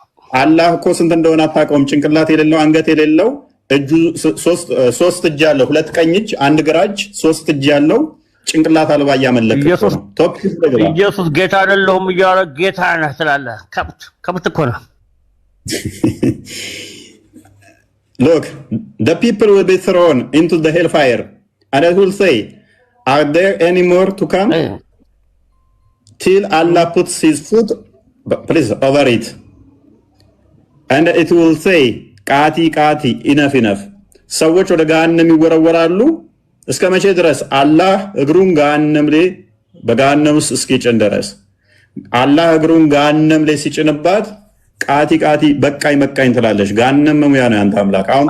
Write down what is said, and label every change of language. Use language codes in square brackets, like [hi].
[am] አላህ እኮ ስንት እንደሆነ አታውቀውም። ጭንቅላት የሌለው አንገት የሌለው እጁ ሶስት እጅ ያለው ሁለት ቀኝ እጅ አንድ ግራ እጅ ሶስት እጅ ያለው ጭንቅላት አልባ እያመለከ ኢየሱስ ጌታ አይደለሁም እያለ ጌታ ነህ ትላለህ። ከብት እኮ ነው። [en] Look, the people will be thrown into the hellfire and it will say, are there any more to come? Till Allah puts his foot please over it. And it will say, [ar] ቃቲ ቃቲ [en] ኢነፍ ኢነፍ። [am] ሰዎች ወደ ገሃነም ይወረወራሉ። እስከ መቼ ድረስ? አላህ እግሩን ገሃነም ላይ በገሃነም ውስጥ እስኪጭን ድረስ። አላህ እግሩን ገሃነም ላይ ሲጭንባት [ar] ቃቲ ቃቲ [am] በቃኝ መቃኝ ትላለች። ገሃነም መሙያ ነው ያንተ አምላክ። አሁን